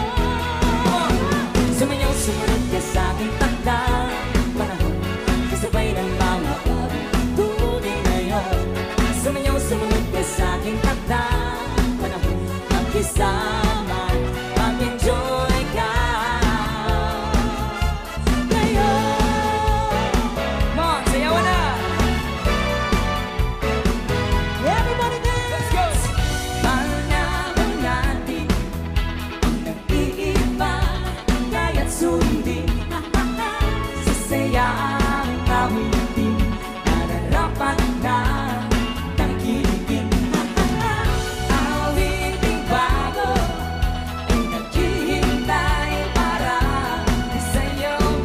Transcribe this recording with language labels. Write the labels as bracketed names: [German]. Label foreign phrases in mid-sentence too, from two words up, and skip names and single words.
[Filipino] Sumayaw, sumunod ka sa aking takda, panahon kasabay ng mga tubig ngayon. Sumayaw, sumunod ka sa aking takda, panahon magkisama, mag-enjoy ka ngayon. [English] Come on, [Filipino] sayawan na! [English] Everybody dance! Let's go! [Filipino] Panahon natin ang nag-iiba, kaya't sundin sa sayang awitin, nararapat na tangkilikin. Awiting bago ay naghihintay para sayaw mo.